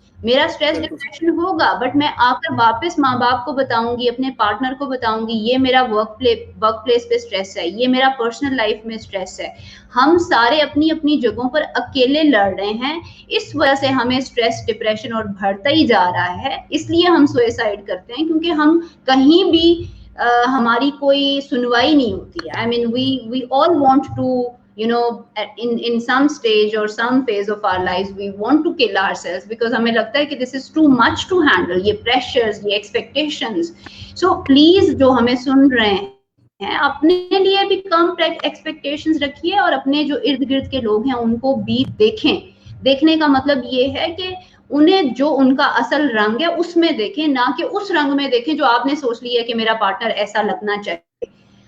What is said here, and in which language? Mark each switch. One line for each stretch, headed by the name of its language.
Urdu: میرا stress depression ہوگا but میں آ کر واپس ماں باپ کو بتاؤں گی, اپنے پارٹنر کو بتاؤں گی یہ میرا ورک پلیس پہ اسٹریس ہے, یہ میرا پرسنل لائف میں اسٹریس ہے. ہم سارے اپنی اپنی جگہوں پر اکیلے لڑ رہے ہیں, اس وجہ سے ہمیں اسٹریس ڈپریشن اور بڑھتا ہی جا رہا ہے. اس لیے ہم سوئسائڈ کرتے ہیں کیونکہ ہم کہیں بھی ہماری کوئی سنوائی نہیں ہوتی ہے.
English: I mean we all want to in some stage or some phase of our lives we want to kill ourselves because
Urdu: ہمیں لگتا ہے کہ
English: this is too much to handle, یہ pressures, یہ expectations. So please
Urdu: جو ہمیں سن رہے ہیں اپنے لیے بھی کم ایکسپیکٹیشنز رکھیے اور اپنے جو ارد گرد کے لوگ ہیں ان کو بھی دیکھیں. دیکھنے کا مطلب یہ ہے کہ انہیں جو ان کا اصل رنگ ہے اس میں دیکھیں, نہ کہ اس رنگ میں دیکھیں جو آپ نے سوچ لیا کہ میرا پارٹنر ایسا لگنا چاہیے.